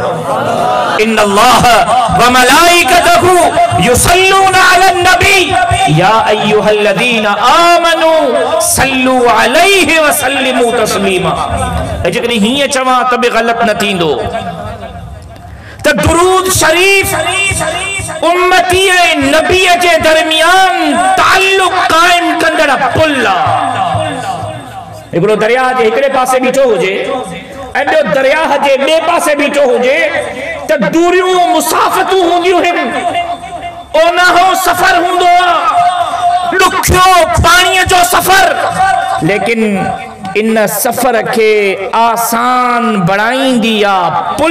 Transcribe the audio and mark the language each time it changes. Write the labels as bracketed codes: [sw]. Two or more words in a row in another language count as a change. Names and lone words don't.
[ar] إن الله وملائكته يصلون على النبي يا أيها الذين آمنوا صلوا عليه وسلموا تسليما. [sd] जेकॾहिं हीअं चवां त बि ग़लत न थींदो त दुरूद शरीफ उम्मती ऐं नबीअ जे दरमियान ताल्लुक काइम कंदड़ पुल आहे। हिकिड़ो दरिया जे हिकिड़े पासे बीठो हुजे ऐं ॿियो दरिया जे ॿिए पासे बीठो हुजे त दूरियूं मुसाफ़तूं हूंदियूं आहिनि, ओनाहो सफ़र हूंदो आहे, ॾुखियो पाणीअ जो सफ़र, लेकिन इन सफ़र के आसान बणाईंदी आहे पुल।